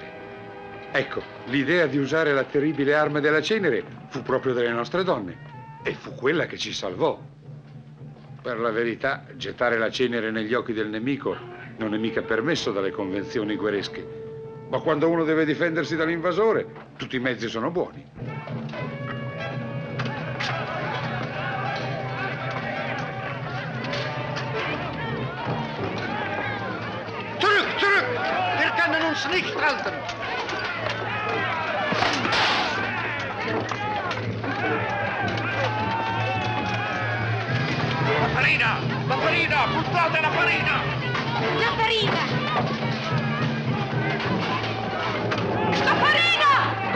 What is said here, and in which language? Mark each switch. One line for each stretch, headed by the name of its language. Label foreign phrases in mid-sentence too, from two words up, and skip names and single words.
Italian: Ecco, l'idea di usare la terribile arma della cenere fu proprio delle nostre donne e fu quella che ci salvò. Per la verità, gettare la cenere negli occhi del nemico non è mica permesso dalle convenzioni guerresche. Ma quando uno deve difendersi dall'invasore, tutti i mezzi sono buoni.
German: Zurück! Wir können uns nicht halten!
Italian: La farina! Buttate la farina! La farina! La farina!